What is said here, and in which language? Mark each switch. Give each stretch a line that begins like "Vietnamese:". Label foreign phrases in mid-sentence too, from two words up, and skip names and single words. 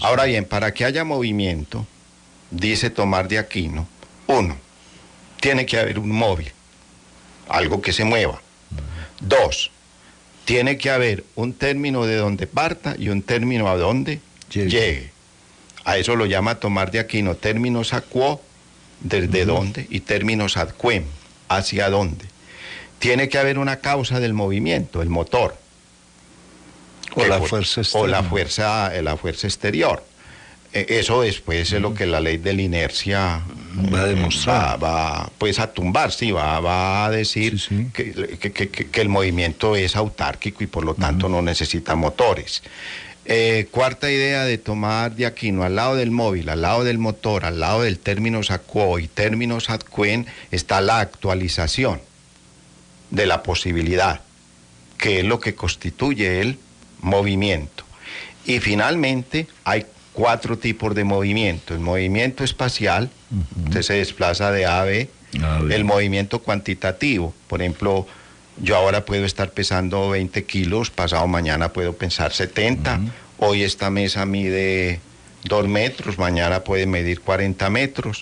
Spanish: Ahora bien, para que haya movimiento, dice Tomás de Aquino, uno, tiene que haber un móvil, algo que se mueva. Dos, tiene que haber un término de donde parta y un término a donde llegue. A eso lo llama Tomás de Aquino, términos
Latin: a quo,
Spanish: desde dónde, y términos
Latin: ad quem,
Spanish: hacia dónde. Tiene que haber una causa del movimiento, el motor. O la fuerza externa. O la fuerza exterior. Eso después es lo que la ley de la inercia va a demostrar. Va pues a tumbar, sí, va a decir que el movimiento es autárquico y por lo tanto no necesita motores. Cuarta idea de Tomás de Aquino, al lado del móvil, al lado del motor, al lado del términos
Latin: a quo
Spanish: y términos
Latin: ad quem
Spanish: está la actualización de la posibilidad, que es lo que constituye el movimiento. Y finalmente hay 4 tipos de movimiento. El movimiento espacial, usted se desplaza de A a B. El movimiento cuantitativo, por ejemplo, yo ahora puedo estar pesando 20 kilos, pasado mañana puedo pensar 70, hoy esta mesa mide 2 metros, mañana puede medir 40 metros.